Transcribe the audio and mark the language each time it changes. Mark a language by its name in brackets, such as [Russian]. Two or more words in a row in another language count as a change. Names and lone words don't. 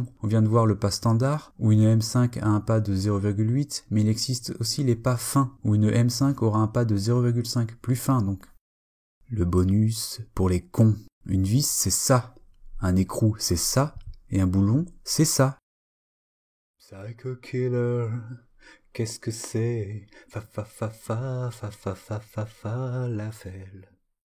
[French] On vient de voir le pas standard, où une M5 a un pas de 0,8, mais il existe aussi les pas fins, où une M5 aura un pas de 0,5, plus fin donc. Le bonus pour les cons. Une vis, c'est ça. Un écrou, c'est ça. Et un boulon, c'est ça. Psycho Killer, qu'est-ce que c'est? Fa fa fa fa fa fa fa fa fa la felle.